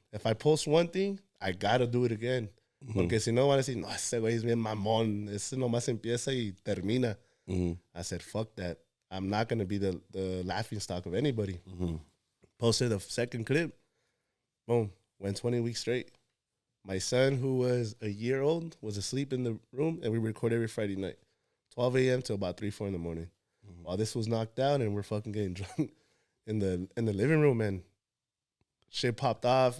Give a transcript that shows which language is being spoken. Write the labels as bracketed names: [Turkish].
[English] If I post one thing, I gotta do it again. [Spanish] Porque si no van a decir, no, ese güey es bien mamón. Ese nomás empieza y termina. [English] I said, fuck that. I'm not gonna be the laughing stock of anybody. Posted the second clip. Boom. Went 20 weeks straight. My son, who was a year old, was asleep in the room, and we record every Friday night, 12 a.m. till about 3, 4 in the morning. While this was knocked out, and we're fucking getting drunk in the living room, and shit popped off.